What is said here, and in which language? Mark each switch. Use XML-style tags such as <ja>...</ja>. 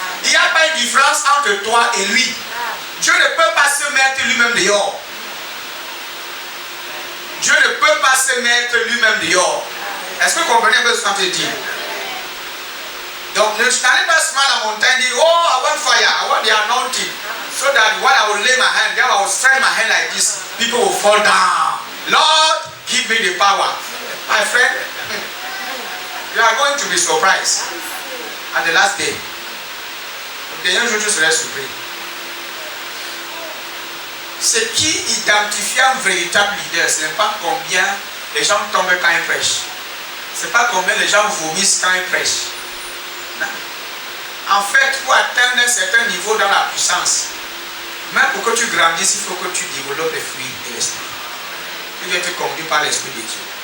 <fr>Il n'y a pas une différence entre toi et lui. Dieu ne peut pas se mettre lui-même dehors. Dieu ne peut pas se mettre lui-même dehors. Est-ce que vous comprenez un peu ce qu'on te dit? Donc, ne n'allez pas seulement à la montagne et dire,</fr> <en>oh, I want fire, I want the anointing. So that when I will lay my hand, then I will strike my hand like this, people will fall down. Lord, give me the power. My friend, you are going to be surprised at the last day.</en> <fr>Le dernier jour, tu seras surpris. Ce qui identifie un véritable leader, ce n'est pas combien les gens tombent quand ils prêchent. Ce n'est pas combien les gens vomissent quand ils prêchent. Non. En fait, pour atteindre un certain niveau dans la puissance, même pour que tu grandisses, il faut que tu développes les fruits de l'esprit. Tu dois être conduit par l'esprit de Dieu.</fr>